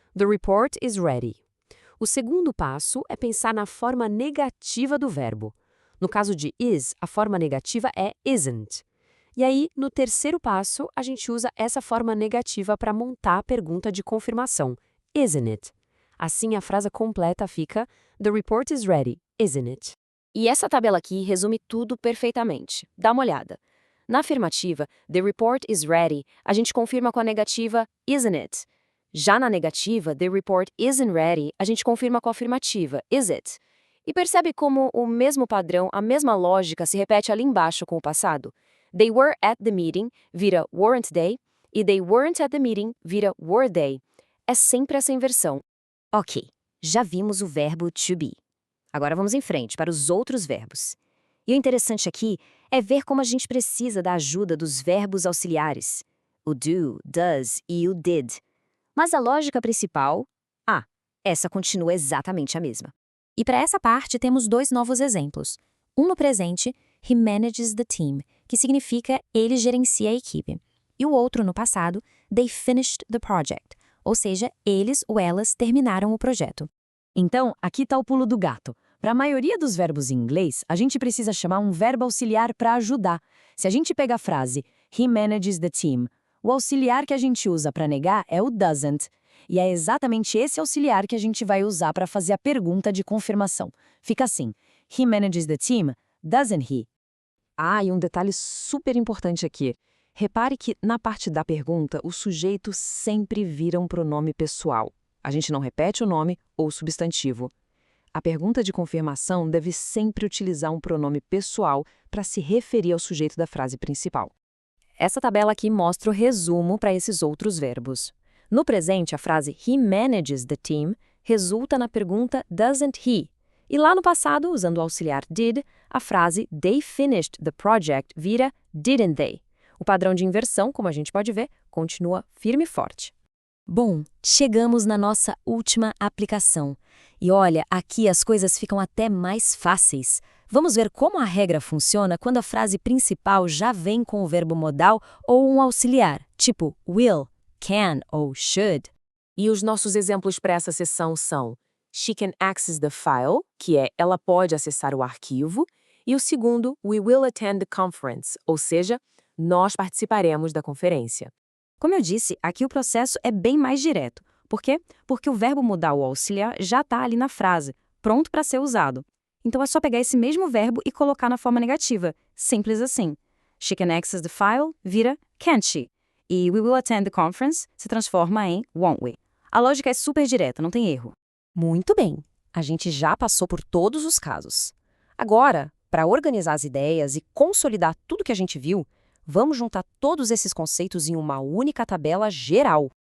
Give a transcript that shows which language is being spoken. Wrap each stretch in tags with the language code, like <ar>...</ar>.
<en>The report is ready.</en> <pt>O segundo passo é pensar na forma negativa do verbo. No caso de is, a forma negativa é isn't. E aí, no terceiro passo, a gente usa essa forma negativa para montar a pergunta de confirmação,</pt> <en>isn't it?</en> <pt>Assim, a frase completa fica</pt> <en>The report is ready, isn't it?</en> <pt>E essa tabela aqui resume tudo perfeitamente. Dá uma olhada. Na afirmativa,</pt> <en>the report is ready,</en> <pt>a gente confirma com a negativa</pt> <en>isn't it?</en> <pt>Já na negativa,</pt> <en>the report isn't ready,</en> <pt>a gente confirma com a afirmativa</pt> <en>is it?</en> <pt>E percebe como o mesmo padrão, a mesma lógica se repete ali embaixo com o passado?</pt> <en>They were at the meeting vira weren't they, e they weren't at the meeting vira were they.</en> <pt>É sempre essa inversão. Ok, já vimos o verbo to be. Agora vamos em frente para os outros verbos. E o interessante aqui é ver como a gente precisa da ajuda dos verbos auxiliares, o do, does e o did. Mas a lógica principal, essa continua exatamente a mesma. E para essa parte temos 2 novos exemplos. Um no presente,</pt> <en>he manages the team,</en> <pt>que significa ele gerencia a equipe. E o outro no passado,</pt> <en>they finished the project,</en> <pt>ou seja, eles ou elas terminaram o projeto. Então, aqui está o pulo do gato. Para a maioria dos verbos em inglês, a gente precisa chamar um verbo auxiliar para ajudar. Se a gente pega a frase</pt> <en>he manages the team,</en> <pt>o auxiliar que a gente usa para negar é o doesn't. E é exatamente esse auxiliar que a gente vai usar para fazer a pergunta de confirmação. Fica assim:</pt> <en>he manages the team, doesn't he?</en> <pt>E um detalhe super importante aqui. Repare que, na parte da pergunta, o sujeito sempre vira um pronome pessoal. A gente não repete o nome ou o substantivo. A pergunta de confirmação deve sempre utilizar um pronome pessoal para se referir ao sujeito da frase principal. Essa tabela aqui mostra o resumo para esses outros verbos. No presente, a frase</pt> <en>he manages the team</en> <pt>resulta na pergunta</pt> <en>doesn't he?</en> <pt>E lá no passado, usando o auxiliar did, a frase</pt> <en>they finished the project</en> <pt>vira</pt> <en>didn't they?</en> <pt>O padrão de inversão, como a gente pode ver, continua firme e forte. Bom, chegamos na nossa última aplicação. E olha, aqui as coisas ficam até mais fáceis. Vamos ver como a regra funciona quando a frase principal já vem com o verbo modal ou um auxiliar, tipo will, can ou should. E os nossos exemplos para essa seção são</pt> <en>she can access the file,</en> <pt>que é ela pode acessar o arquivo, e o segundo,</pt> <en>we will attend the conference,</en> <pt>ou seja, nós participaremos da conferência. Como eu disse, aqui o processo é bem mais direto. Por quê? Porque o verbo modal ou auxiliar já está ali na frase, pronto para ser usado. Então é só pegar esse mesmo verbo e colocar na forma negativa. Simples assim.</pt> <en>She can access the file vira can't she? E we will attend the conference se transforma em won't we?</en> <pt>A lógica é super direta, não tem erro. Muito bem, a gente já passou por todos os casos. Agora, para organizar as ideias e consolidar tudo que a gente viu, vamos juntar todos esses conceitos em uma única tabela geral.</pt>